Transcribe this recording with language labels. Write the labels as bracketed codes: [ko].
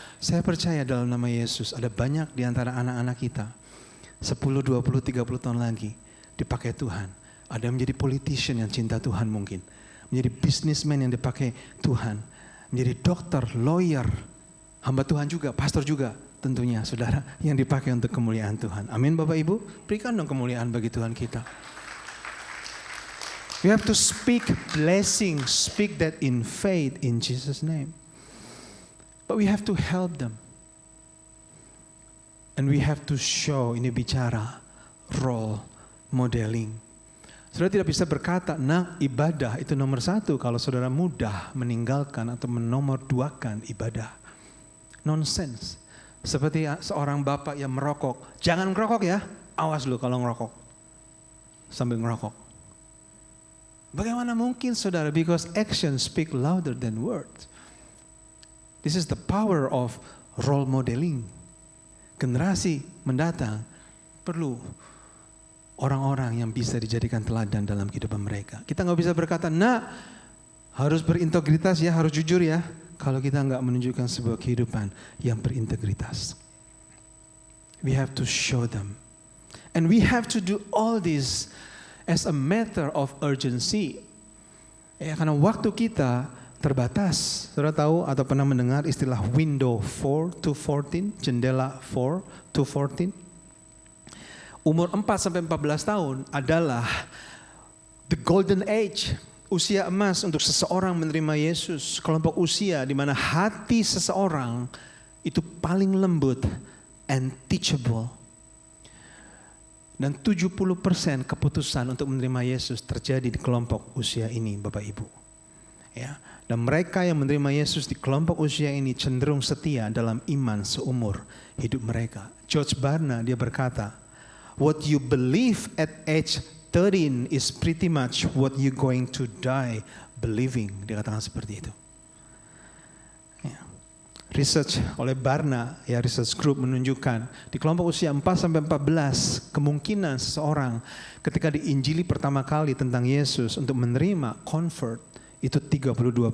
[id] Saya percaya dalam nama Yesus ada banyak di antara anak-anak kita 10, 20, 30 tahun lagi dipakai Tuhan. Ada yang menjadi politician yang cinta Tuhan mungkin. Menjadi businessman yang dipakai Tuhan. Menjadi dokter, lawyer, hamba Tuhan juga, pastor juga tentunya saudara. Yang dipakai untuk kemuliaan Tuhan. Amin Bapak Ibu. Berikan dong kemuliaan bagi Tuhan kita. [en] We have to speak blessing, speak that in faith in Jesus' name. But we have to help them. And we have to show, [id] ini bicara [en] role modeling. [id] Saudara tidak bisa berkata, ibadah itu nomor satu kalau saudara mudah meninggalkan atau menomorduakan ibadah. Nonsense. Seperti seorang bapak yang merokok. Jangan ngerokok ya, awas lu kalau ngerokok. Sambil ngerokok. Bagaimana mungkin saudara? [en] Because actions speak louder than words. This is the power of role modeling. [id] Generasi mendatang perlu orang-orang yang bisa dijadikan teladan dalam kehidupan mereka. Kita nggak bisa berkata, harus berintegritas ya, harus jujur ya. Kalau kita nggak menunjukkan sebuah kehidupan yang berintegritas. [en] We have to show them. And we have to do all this as a matter of urgency. [id] Ya, karena waktu kita terbatas. Saudara tahu atau pernah mendengar istilah window 4 to 14, jendela 4 to 14? Umur 4 sampai 14 tahun adalah [en] the golden age, [id] usia emas untuk seseorang menerima Yesus. Kelompok usia di mana hati seseorang itu paling lembut [en] and teachable. [id] Dan 70% keputusan untuk menerima Yesus terjadi di kelompok usia ini, Bapak Ibu. Ya. Dan mereka yang menerima Yesus di kelompok usia ini cenderung setia dalam iman seumur hidup mereka. [en] George Barna [id] dia berkata, [en] what you believe at age 13 is pretty much what you going to die believing. [id] Dia katakan seperti itu. Ya. Research oleh Barna, ya research group menunjukkan di kelompok usia 4-14 kemungkinan seseorang ketika diinjili pertama kali tentang Yesus untuk menerima convert itu 32%.